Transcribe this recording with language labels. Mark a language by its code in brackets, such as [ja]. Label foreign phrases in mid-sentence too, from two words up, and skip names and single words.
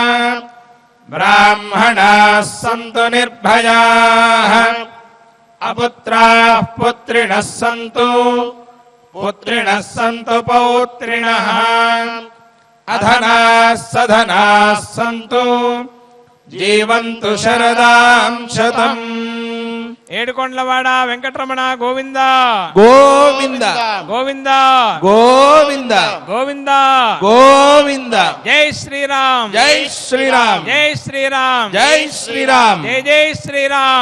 [sa] ब्राह्मणाः सन्तु निर्भयाः अपुत्राः पुत्रिणः सन्तु पुत्रिणः सन्तु पौत्रिणः अधनाः सधनाः सन्तु जीवन्तु शरदां शतम् [te] ఏడుకొండలవాడ వెంకటరమణ గోవింద గోవింద గోవింద గోవింద గోవింద గోవింద జై శ్రీరామ్ జై శ్రీరామ్ జై శ్రీరామ్ జై శ్రీరామ్ జై జై శ్రీరామ్